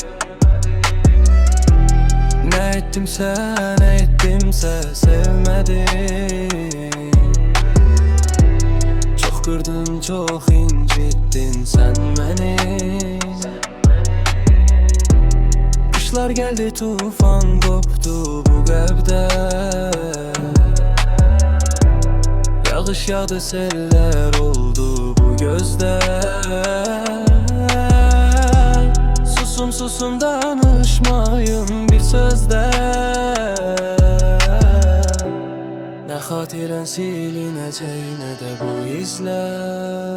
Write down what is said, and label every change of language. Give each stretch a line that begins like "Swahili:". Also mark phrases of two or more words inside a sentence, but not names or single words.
Turkish: Ne ettimse sevmedin. Çok kırdın çok incittin sen beni. Kışlar geldi tufan koptu bu qəlbdə. Yağış yağdı seller oldu bu gözdə.
Azerbaijani: Susum danışmayın bir sözdə. Nə xatirən silinəcək nə də bu izlər.